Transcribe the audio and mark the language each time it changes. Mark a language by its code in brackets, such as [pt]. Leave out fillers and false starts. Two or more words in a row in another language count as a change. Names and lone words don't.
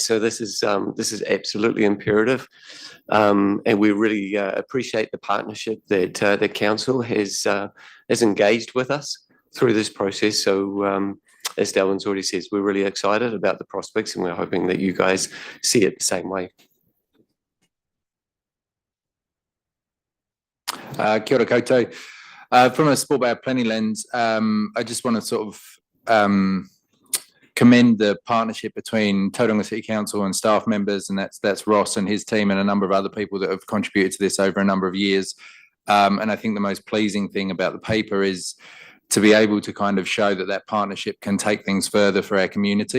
[en] So this is absolutely imperative, and we really appreciate the partnership that the council has engaged with us through this process. So as Delwyn's already says, we're really excited about the prospects, and we're hoping that you guys see it the same way. [mi] Kia ora koutou. [en] From a Sport Bay of Plenty lens, I just want to sort of commend the partnership between Tauranga City Council and staff members, and that's Ross and his team and a number of other people that have contributed to this over a number of years. And I think the most pleasing thing about the paper is to be able to kind of show that partnership can take things further for our community.